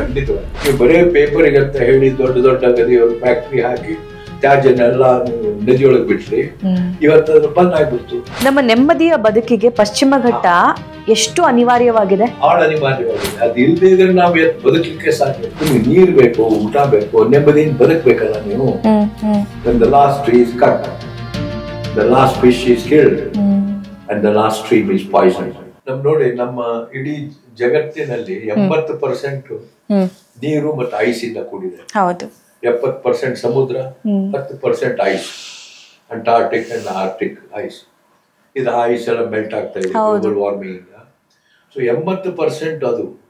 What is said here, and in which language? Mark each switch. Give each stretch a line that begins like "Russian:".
Kannada: ಖಂಡಿತವಾಗಿ ಬರೇ ಪೇಪರಿಗೆ ಅಂತ ಹೇಳಿ ದೊಡ್ಡ ದೊಡ್ಡ ಗದಿಯವರು ಫ್ಯಾಕ್ಟ್ರಿ ಹಾಕಿ ತ್ಯಾಜ್ಯನೆಲ್ಲ ನದಿಯೊಳಗೆ ಬಿಟ್ರಿ, ಇವತ್ತು ಬಂದ್ ಆಗ್ಬಿಡ್ತು. ನಮ್ಮ ನೆಮ್ಮದಿಯ ಬದುಕಿಗೆ ಪಶ್ಚಿಮ ಘಟ್ಟ ಎಷ್ಟು ಅನಿವಾರ್ಯವಾಗಿದೆ? ಬಹಳ ಅನಿವಾರ್ಯವಾಗಿದೆ. ಅದು ಇಲ್ಲದೆ ಇದ್ರೆ ನಾವು ಬದುಕಲಿಕ್ಕೆ ಸಾಧ್ಯ. ನಿಮ್ಗೆ ನೀರ್ ಬೇಕು, ಊಟ ಬೇಕು, ನೆಮ್ಮದಿಯಿಂದ ಬದುಕಬೇಕಲ್ಲ ನೀವು.
English: When the last tree is cut, the last fish is killed, and the last stream is poisoned.
Kannada: ನೋಡಿ, ನಮ್ಮ ಇಡೀ ಜಗತ್ತಿನಲ್ಲಿ 80% ನೀರು ಮತ್ತು ಐಸಿಂದ ಕೂಡಿದೆ. ಹೌದು. 70% ಸಮುದ್ರ, 10% ice, Antarctic and Arctic ice. ಇದು ಐಸ್ ಎಲ್ಲ ಮೆಲ್ಟ್ ಆಗ್ತಾ ಇದೆ ಗ್ಲೋಬಲ್ ವಾರ್ಮಿಂಗ್ ಇಂದ. ಸೊ 80% ಅದು.